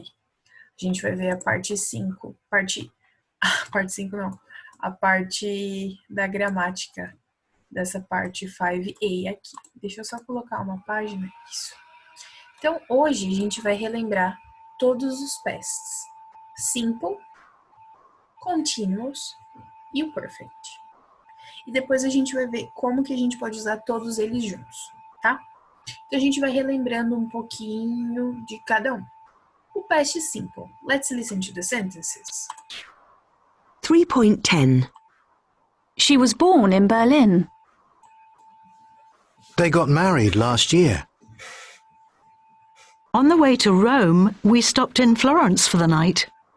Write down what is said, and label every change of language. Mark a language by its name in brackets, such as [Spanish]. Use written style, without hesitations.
[Portuguese] A gente vai ver a parte 5. Parte 5 não. A parte da gramática dessa parte 5A aqui. Deixa eu só colocar uma página. Isso. Então, hoje a gente vai relembrar todos os pasts. Simple, continuous e o perfect. E depois a gente vai ver como que a gente pode usar todos eles juntos, tá? Então, a gente vai relembrando um pouquinho de cada um. O past simple. [English] Let's listen to the sentences. 3.10. She was born in Berlin. They got married last year. On the way to Rome, we stopped in Florence for the night.